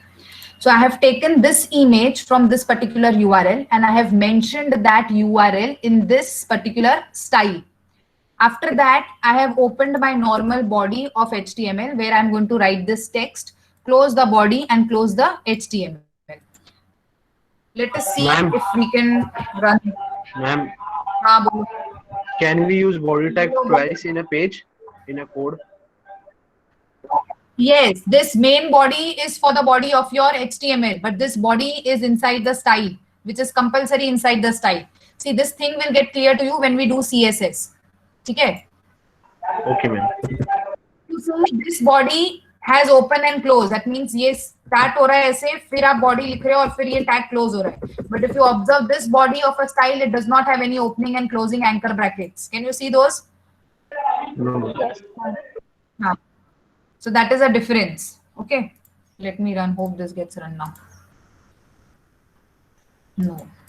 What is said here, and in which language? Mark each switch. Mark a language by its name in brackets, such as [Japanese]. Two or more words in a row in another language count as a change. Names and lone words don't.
[English] So I have taken this image from this particular URL and I have mentioned that URL in this particular style. After that, I have opened my normal body of HTML where I'm going to write this text, close the body and close the HTML. Let us see if we can run. Ma'am, [Hindi] हाँ, बोलो. [English] can we use body tag twice in a page, in a code? Yes, this main body is for the body of your HTML, but this body is inside the style, which is compulsory inside the style. See, this thing will get clear to you when we do CSS. Okay. Okay, ma'am. You see, this body has open and close. That means [Hindi] ये start हो रहा है ऐसे, फिर आप body लिख रहे हो और फिर ये [English] tag close [Hindi] हो रहा है. [English] But if you observe this body of a style, it does not have any opening and closing anchor brackets. Can you see those? No. Yes. हाँ. So that is a difference. Okay. Let me run. Hope this gets run now. No.